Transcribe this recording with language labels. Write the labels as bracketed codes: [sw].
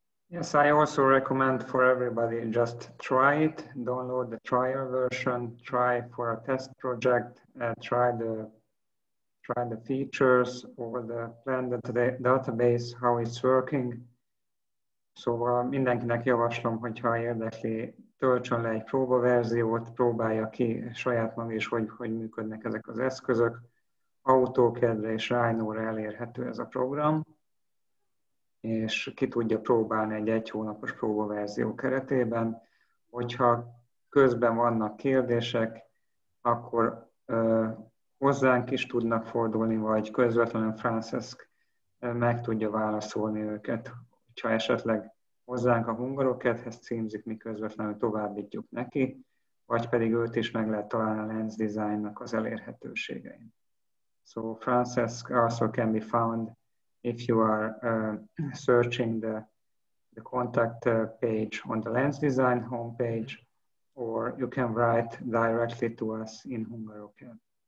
[en] Yes, I also recommend for everybody, just try it, download the trial version, try for a test project, try the features or the plan database, how it's working. [hu] Szóval mindenkinek javaslom, hogyha érdekli, töltsön le egy próbaverziót, próbálja ki saját maga is, hogy működnek ezek az eszközök. AutoCAD-re és Rhino-ra elérhető ez a program, és ki tudja próbálni egy hónapos próbaverzió keretében. Hogyha közben vannak kérdések, akkor hozzánk is tudnak fordulni, vagy közvetlenül Francesc meg tudja válaszolni őket. Ha esetleg hozzánk a HungaroCAD-hez címzik, mi közvetlenül továbbítjuk neki, vagy pedig őt is meg lehet találni a Lens Design-nak az elérhetőségein. [en] So Francesc also can be found if you are searching the contact page on the Lens Design homepage, or you can write directly to us in HungaroCAD.